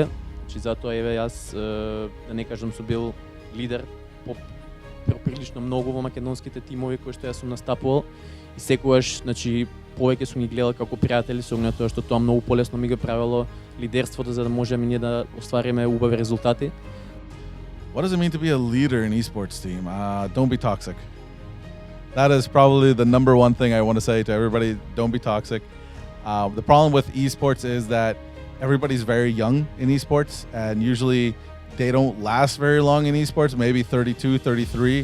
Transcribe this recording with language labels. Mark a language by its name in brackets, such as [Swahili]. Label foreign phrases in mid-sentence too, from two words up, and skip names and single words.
[Macedonian] Значи затоа еве јас да не кажам сум бил лидер прилично многу во македонските тимови кои што јас сум настапувал и секогаш, значи, повеќе сум ги гледал како пријатели со оглед на тоа што тоа многу полесно ми го правило лидерството за да можеме ние да оствариме убави резултати. [English] What does it mean to be a leader in esports team? Don't be toxic. That is probably the number one thing I want to say to everybody. Don't be toxic. The problem with esports is that everybody's very young in esports, and usually they don't last very long in esports, maybe 32, 33.